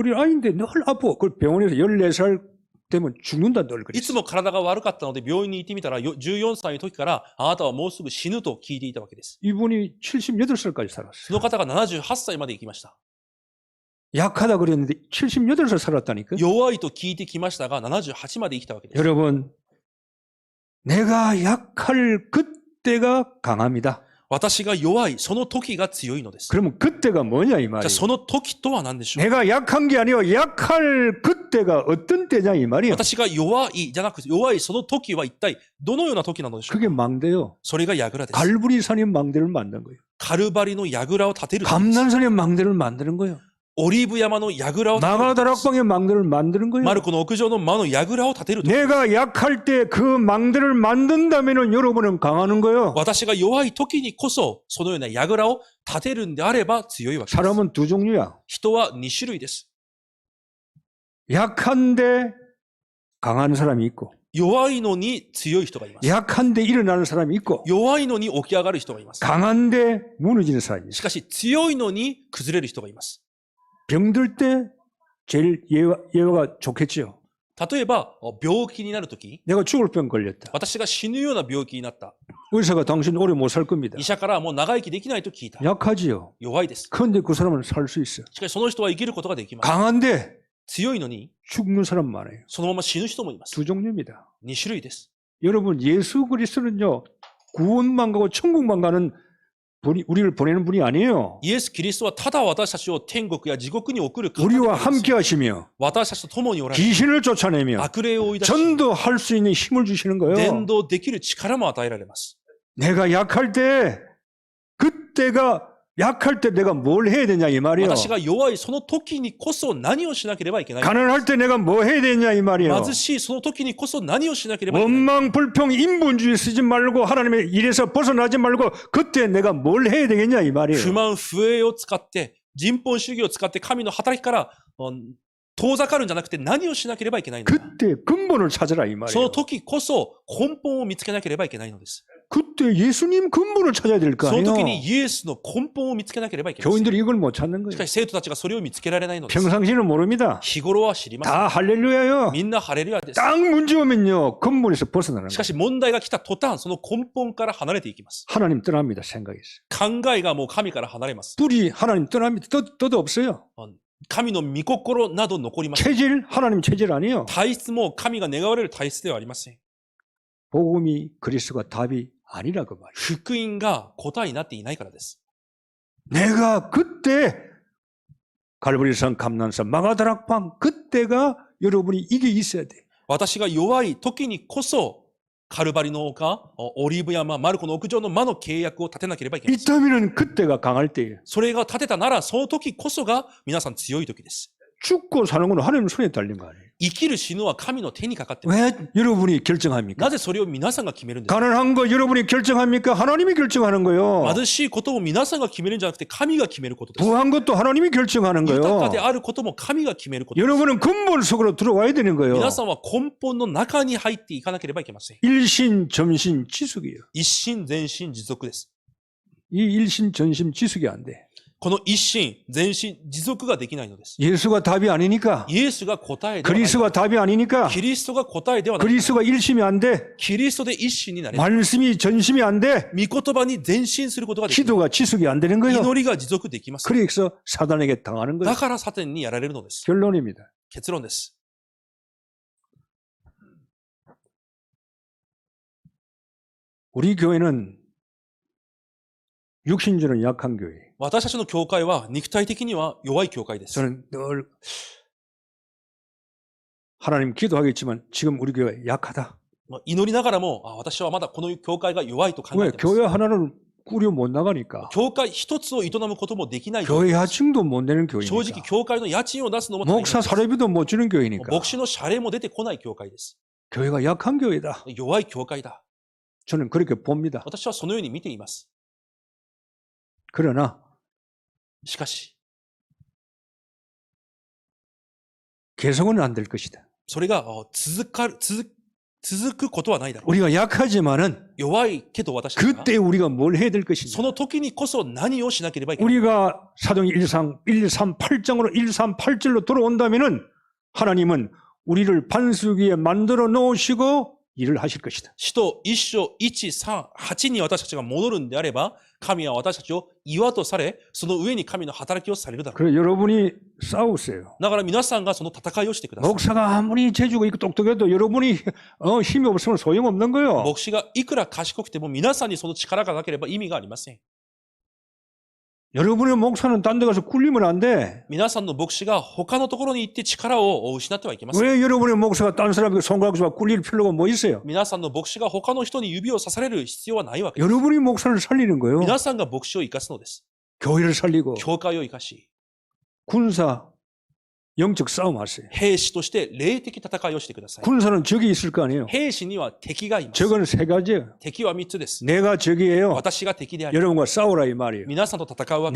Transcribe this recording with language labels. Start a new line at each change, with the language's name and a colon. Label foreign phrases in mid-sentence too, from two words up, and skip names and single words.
Korean: 우리 아이인데 늘 아파. 그 병원에서 14살 되면 죽는다 늘
Japanese: いつ
Korean: 그랬어요.
Japanese: も体が悪かったので病院に行ってみたら14歳の時からあなたはもうすぐ死ぬと聞いていたわけです。
Korean: 이분이 78살까지
Japanese: そ
Korean: 살았어요.
Japanese: の方が78歳まで生きました。
Korean: 약하다 그랬는데 78살 살았다니까.
Japanese: 弱いと聞いてきましたが78まで生きたわけです。
Korean: 여러분 내가 약할 그때가 강합니다.
Japanese: 私が弱い、その時が強いのです。
Korean: 그러면 그때가 뭐냐 이
Japanese: じゃあ
Korean: 말이에요.
Japanese: その時とは何でしょう。
Korean: 내가 약한 게 아니라 약할 그때가 어떤 때냐 이 말이에요.
Japanese: 私が弱いじゃなくて弱いその時は一体どのような時なのでしょう。
Korean: 그게 망대요.
Japanese: それが櫓です。
Korean: 갈브리산의 망대를 만든 거예요.
Japanese: カルバリの櫓を建てるためです。
Korean: 감난산의 망대를 만드는 거예요.
Japanese: オリーブ山の櫓を建てるためです
Korean: 마가다락방의 망대를 만드는 거예요.
Japanese: マルコの屋上の間の櫓を建てるためです。
Korean: 내가 약할 때 그 망대를 만든다면은 여러분은 강하는 거예요.
Japanese: 私が弱い時にこそそのような櫓を建てるんであれば強いわけです。
Korean: 사람은 두 종류야.
Japanese: 人は2種類です。
Korean: 약한데 강한 사람이 있고
Japanese: 弱いのに強い人がいます。
Korean: 약한데 일어나는 사람이 있고
Japanese: 弱いのに起き上がる人がいます。
Korean: 강한데 무너지는 사람이
Japanese: し
Korean: 있어.
Japanese: かし強いのに崩れる人がいます。
Korean: 병들 때 제일 예화가 좋겠지요.
Japanese: 例えば病気になるとき、
Korean: 내가 죽을 병 걸렸다.
Japanese: 私が死ぬような病気になった。
Korean: 의사가 당신 오래 못 살 겁니다.
Japanese: 医者からもう長生きできないと聞いた。
Korean: 약하지요.
Japanese: 弱いです。
Korean: 그런데 그 사람은 살 수 있어.
Japanese: しかしその人は生きることができます。
Korean: 강한데
Japanese: 強いのに
Korean: 죽는 사람 많아요.
Japanese: そのまま死ぬ人もいます。
Korean: 두 종류입니다.
Japanese: 2 種類です。
Korean: 여러분 예수 그리스도는요 구원만 가고 천국만 가는 분이 우리를 보내는 분이 아니에요.
Japanese: イエス・キリストはただ私たちを天国や地獄に送る方で
Korean: 우리와
Japanese: あります。
Korean: 함께 하시며
Japanese: 私たちと共におられ、
Korean: 귀신을 쫓아내며
Japanese: 悪霊を追い出し、
Korean: 전도할 수 있는 힘을 주시는 거예요.
Japanese: 伝道できる力も与えられます。
Korean: 내가 약할 때 그때가 약할 때 내가 뭘 해야 되냐 이 말이에요.
Japanese: 私が弱いその時にこそ何をしなければいけない。
Korean: 가난할 때 내가 뭐 해야 되냐 이 말이에요.
Japanese: 貧しいその時にこそ何をしなければいけない。
Korean: 원망 불평 인본주의 쓰지 말고 하나님의 일에서 벗어나지 말고 그때 내가 뭘 해야 되겠냐 이
Japanese: 不
Korean: 말이에요.
Japanese: 満不栄を使って、人本主義を使って神の働きから遠ざかるんじゃなくて何をしなければいけないのか。
Korean: 그때 근본을 찾으라 이
Japanese: その
Korean: 말이에요.
Japanese: 時こそ根本を見つけなければいけないのです。
Korean: 그때 예수님 근본을 찾아야 될 거
Japanese: その
Korean: 아니에요.
Japanese: 時にイエスの根本を見つけなければいけない。
Korean: 교인들이 이걸 못 찾는
Japanese: し
Korean: 거예요.
Japanese: かし生徒たちがそれを見つけられないのです。
Korean: 평상시는 모릅니다.
Japanese: 日頃は知りません。
Korean: 다 할렐루야요.
Japanese: みんなハレルヤです。
Korean: 딱 문제 오면요 근본에서 벗어나는
Japanese: し
Korean: 거예요.
Japanese: かし問題が来た途端、その根本から離れていきます。
Korean: 하나님 떠납니다. 생각에서.
Japanese: 考えがもう神から離れます。
Korean: 뿌리 하나님 떠납니다. 뜻도 없어요.
Japanese: 神の御心など残りません。
Korean: 체질 하나님 체질 아니에요.
Japanese: 体質も神が願われる体質ではありません。
Korean: 복음이 그리스도가 답이 아니라 그 말이에요.
Japanese: 福音が答えになっていないからです。
Korean: 내가 그때 갈보리산 감난산 마가다락방 그때가 여러분이 이게 있어야 돼.
Japanese: 私が弱い時にこそ、カルバリの丘、オリーブ山、マルコの屋上の魔の契約を立てなければいけない。
Korean: 있다면은 그때가 강할 때예요.
Japanese: それが立てたなら、その時こそが皆さん強い時です。
Korean: 죽고 사는 건 하나님 손에 달린 거 아니에요.
Japanese: 生きる死ぬは神の手にかかっています。
Korean: 왜 여러분이 결정합니까?
Japanese: なぜそれを皆さんが決めるんですか？
Korean: 가난한 거 여러분이 결정합니까? 하나님이 결정하는 거요.
Japanese: 貧しいことも皆さんが決めるんじゃなくて神が決めることです。
Korean: 부한 것도 하나님이 결정하는
Japanese: 豊
Korean: 거요.
Japanese: かであることも神が決めることです。
Korean: 여러분은 근본 속으로 들어와야 되는 거요.
Japanese: 皆さんは根本の中に入っていかなければいけません。
Korean: 일신 전신 지숙이에요.
Japanese: 一心全心持続です。
Korean: 이 일신 전신 지숙이 안 돼.
Japanese: この一心全心持続ができないのです。
Korean: 예수가 답이 아니니까.
Japanese: イエスが答えではない。
Korean: 그리스도가 답이 아니니까.
Japanese: キリストが答えではない。
Korean: 그리스도가 일심이 안 돼.
Japanese: キリストで一心になれない。
Korean: 말씀이 전심이 안 돼.
Japanese: 御言葉に前進することができない。
Korean: 기도가 지숙이 안 되는 거예요.
Japanese: 祈りが持続できます。
Korean: 그래서 사단에게 당하는
Japanese: だ
Korean: 거예요.
Japanese: からサタンにやられるのです。
Korean: 결론입니다.
Japanese: 結論です。
Korean: 우리 교회는 육신적으로 약한 교회.
Japanese: 私たちの教会は肉体的には弱い教会です。
Korean: 저는 늘 하나님 기도하겠지만 지금 우리 교회 약하다.
Japanese: 祈りながらも、私はまだこの教会が弱いと考
Korean: 왜
Japanese: えています。
Korean: 교회 하나를 꾸려 못 나가니까.
Japanese: 教会一つを営むこともできない。
Korean: 교회 하층도 못 내는
Japanese: 正直
Korean: 교회니까.
Japanese: 教会の家賃を出すのも大変です
Korean: 목사 사례비도 못 주는 교회니까.
Japanese: 牧師の謝礼も出てこない教会です。
Korean: 교회가 약한 교회다.
Japanese: 弱い教会だ。
Korean: 저는 그렇게 봅니다.
Japanese: 私はそのように見ています。
Korean: 그러나
Japanese: しかし、
Korean: 개성은 안 될 것이다.
Japanese: それが続くことはないだろう。
Korean: 우리가 약하지만은
Japanese: 弱いけど私たちが
Korean: 그때 우리가 뭘 해야 될
Japanese: そ
Korean: 것이냐.
Japanese: の時にこそ何をしなければいけない。
Korean: 우리가 사도행 138장으로 138절로 돌아온다면은 하나님은 우리를 반석위에 만들어 놓으시고 일을 하실 것이다.
Japanese: 使徒一章138に私たちが戻るんであれば、神は私たちを岩とされ、その上に神の働きをされるだろう。
Korean: 그래 여러분이 싸우세요.
Japanese: だから皆さんがその戦いをしてください。
Korean: 목사가 아무리 재주가 있고 똑똑해도 여러분이 힘이 없으면 소용없는 거예요.
Japanese: 牧師がいくら賢くても皆さんにその力がなければ意味がありません。
Korean: 여러분의 목사는 딴 데 가서 굴리면 안 돼.
Japanese: 皆さんの牧師が他のところに行って力を失ってはいけません。
Korean: 왜 여러분의 목사가 딴 사람에게 손가락으로 굴릴 필요가 뭐 있어요?
Japanese: 皆さんの牧師が他の人に指を刺される必要はないわけです。
Korean: 여러분이 목사를 살리는 거예요.
Japanese: 皆さんが牧師を生かすのです。
Korean: 교회를 살리고
Japanese: 教会を生かし、
Korean: 군사 영적 싸움 하세요.
Japanese: 兵士として霊的戦いをしてください。
Korean: 군사는 적이 있을 거 아니에요.
Japanese: 兵士には敵がいます。
Korean: 적은 세 가지예요.
Japanese: 敵は3つです。
Korean: 내가 적이에요.
Japanese: 私が敵であり、
Korean: 여러분과 싸우라 이 말이에요.
Japanese: 皆さんと戦うわけ